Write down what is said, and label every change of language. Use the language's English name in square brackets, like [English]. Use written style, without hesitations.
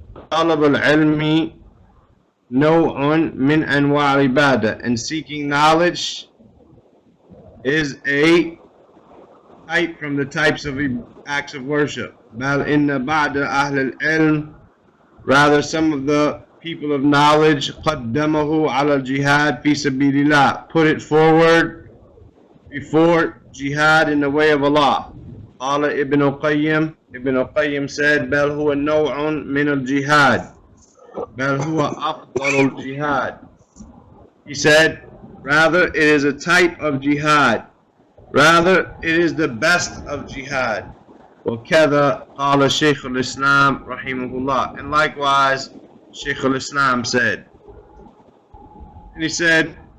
[Arabic] طلب العلم نوع من أنواع العبادة, [English] and seeking knowledge is a type from the types of acts of worship. [Arabic] بل إن بعض أهل العلم, [English] rather some of the people of knowledge, [Arabic] قدمه على الجهاد في سبيل الله, [English] put it forward before jihad in the way of Allah. [Arabic] قال ابن القيم [English] said, [Arabic] بل هو نوع من الجهاد, بل هو أفضل الجهاد. [English] He said, rather it is a type of jihad, rather it is the best of jihad. [Arabic] وكذا قال شيخ الإسلام رحمه الله, [English] and likewise Shaykh al-Islam said, and he said,